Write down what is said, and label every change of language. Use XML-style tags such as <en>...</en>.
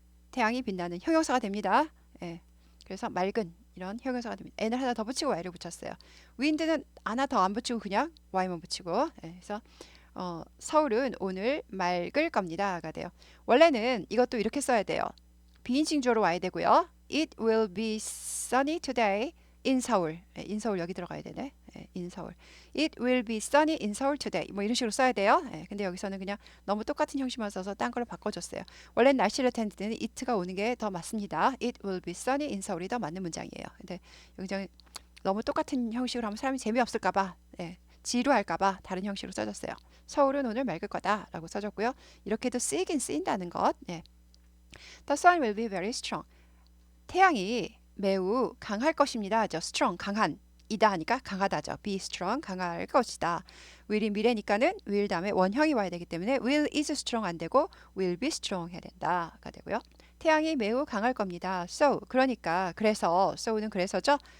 <ko>태양이 빛나는 형용사가 됩니다. 그래서 맑은 이런 형용사가 됩니다. n을 하나 더 붙이고 y를 붙였어요. wind는 하나 더 안 붙이고 그냥 y만 붙이고 그래서 서울은 오늘 맑을 겁니다가 돼요. 원래는 이것도 이렇게 써야 돼요. 비인칭 주어로 와야 되고요.</ko> <en>It will be sunny today in Seoul.</en> <ko>in 서울 여기 들어가야 되네. in 서울.</ko> <en>It will be sunny in Seoul today.</en> <ko>뭐 이런 식으로 써야 돼요. 근데 여기서는 그냥 너무 똑같은 형식만 써서 딴 걸로 바꿔줬어요. 원래 날씨를 나타낼 때는 it가 오는 게 더 맞습니다.</ko> <en>It will be sunny in Seoul이</en> <ko>더 맞는 문장이에요. 근데 여기 너무 똑같은 형식으로 하면 사람이 재미없을까봐 지루할까봐 다른 형식으로 써줬어요. 서울은 오늘 맑을 거다라고 써줬고요. 이렇게도 쓰이긴 쓰인다는 것.</ko> <en>The sun will be very strong.</en> <ko>태양이 매우 강할 것입니다. 하죠. strong 강한 이다 하니까 강하다죠. be strong 강할 것이다. will이 미래니까는 will 다음에 원형이 와야 되기 때문에</ko> <en>will is strong</en> <ko>안 되고</ko> <en>will be strong</en> <ko>해야 된다가 되고요. 태양이 매우 강할 겁니다. so 그러니까 그래서 so는 그래서죠.</ko>